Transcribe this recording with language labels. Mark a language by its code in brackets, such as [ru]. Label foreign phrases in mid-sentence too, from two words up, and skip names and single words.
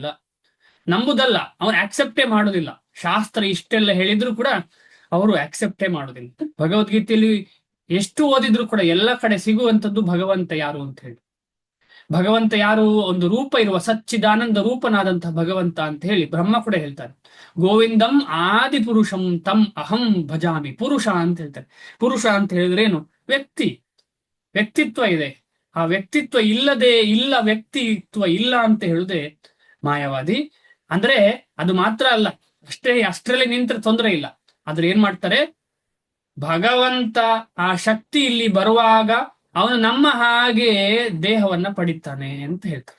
[kn] ನಂಬುದಲ್ಲ, ಅವನು ಆಕ್ಸೆಪ್ಟೇ ಮಾಡುದಿಲ್ಲ. ಶಾಸ್ತ್ರ ಇಷ್ಟೆಲ್ಲ ಹೇಳಿದ್ರು ಕೂಡ ಅವರು ಆಕ್ಸೆಪ್ಟೇ ಮಾಡುದಿಲ್ಲ. ಭಗವದ್ಗೀತೆಯಲ್ಲಿ ಎಷ್ಟು ಓದಿದ್ರು ಕೂಡ ಎಲ್ಲ ಕಡೆ ಸಿಗುವಂಥದ್ದು ಭಗವಂತ ಯಾರು ಅಂತ ಹೇಳಿ. ಭಗವಂತ ಯಾರು? ಒಂದು ರೂಪ ಇರುವ ಸಚ್ಚಿದಾನಂದ ರೂಪನಾದಂತಹ ಭಗವಂತ ಅಂತ ಹೇಳಿ ಬ್ರಹ್ಮ ಕೂಡ ಹೇಳ್ತಾರೆ. [sa] ಗೋವಿಂದಂ ಆದಿ ಪುರುಷಂ ತಂ ಅಹಂ ಭಜಾಮಿ. [kn] ಪುರುಷ ಅಂತ ಹೇಳ್ತಾರೆ. ಪುರುಷ ಅಂತ ಹೇಳಿದ್ರೆ ಏನು? ವ್ಯಕ್ತಿ, ವ್ಯಕ್ತಿತ್ವ ಇದೆ. ಆ ವ್ಯಕ್ತಿತ್ವ ಇಲ್ಲ, ವ್ಯಕ್ತಿತ್ವ ಇಲ್ಲ ಅಂತ ಹೇಳುದೇ ಮಾಯಾವಾದಿ. ಅಂದ್ರೆ ಅದು ಮಾತ್ರ ಅಲ್ಲ, ಅಷ್ಟರಲ್ಲಿ ನಿಂತ್ರೆ ತೊಂದರೆ ಇಲ್ಲ. ಆದ್ರೆ ಏನ್ ಮಾಡ್ತಾರೆ? ಭಗವಂತ ಆ ಶಕ್ತಿ ಇಲ್ಲಿ ಬರುವಾಗ ಅವನು ನಮ್ಮ ಹಾಗೆ ದೇಹವನ್ನ ಪಡಿತಾನೆ ಅಂತ ಹೇಳ್ತಾರೆ.